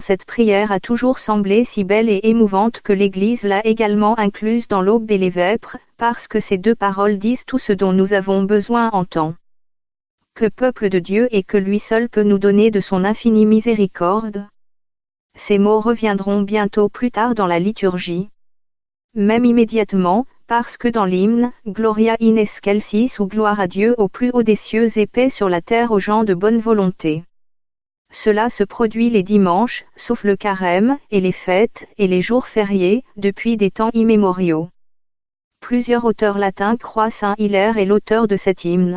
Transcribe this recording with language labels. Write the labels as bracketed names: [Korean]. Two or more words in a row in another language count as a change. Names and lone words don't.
[French] Cette prière a toujours semblé si belle et émouvante que l'Église l'a également incluse dans l'aube et les vêpres, parce que ces 2 paroles disent tout ce dont nous avons besoin en temps que peuple de Dieu et que lui seul peut nous donner de son infinie miséricorde. Ces mots reviendront bientôt plus tard dans la liturgie. Même immédiatement, parce que dans l'hymne, [Latin] Gloria in excelsis [French] ou gloire à Dieu au plus haut des cieux et paix sur la terre aux gens de bonne volonté. Cela se produit les dimanches, sauf le carême, et les fêtes, et les jours fériés, depuis des temps immémoriaux. Plusieurs auteurs latins croient Saint Hilaire est l'auteur de cet hymne.